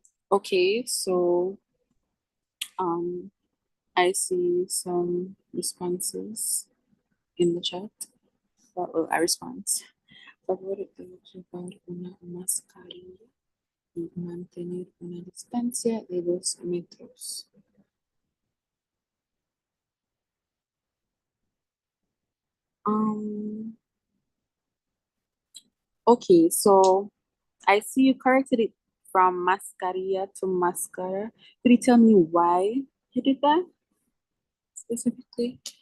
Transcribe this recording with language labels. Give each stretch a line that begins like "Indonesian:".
English: Okay, so um I see some responses in the chat. Well, a response.
Spanish: Favor de llevar una mascarilla y mantener una distancia de 2 metros.
English: Um, okay, so I see you corrected it from mascarilla to mascara. Could you tell me why you did that specifically?